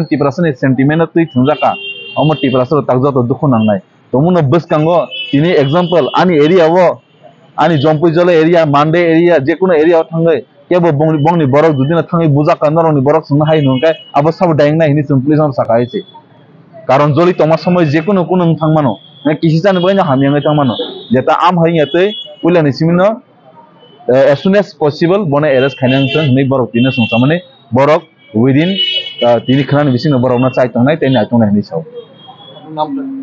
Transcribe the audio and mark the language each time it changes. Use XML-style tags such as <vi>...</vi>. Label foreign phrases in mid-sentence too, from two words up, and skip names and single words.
<trp>तिब्रासानि सेंटिमेंट तै थुंजाका अमर तिब्रासर ताकजा तो दुख नांनाय तमुनो बसकांगो तिनि एग्जांपल आनि एरिया वो आनि जम्पुजले एरिया मानदे एरिया जेकुनो एरिया थांगै केबो बंगनि बरक जुदिना थांगै बुजा कानरनि बरक संनो हाय नंकाय आबो सब डाइंग नाय हिनि सिम्पली जन साकायसे कारण जलि तमा समय जेकुनो कुनो थांमानो ने किसि जानो बयना हामियांगै थांमानो जेता आम हाययातै पुलानि सिमिनो</trp> <en>as soon as possible</en> <trp>बने एरेस्ट खायनां नै बरक तिनो संसा माने बरक within तिनि खानानि बिसिनो बरकना चाइ थांनाय तै नाय थांनाय नि साव</trp>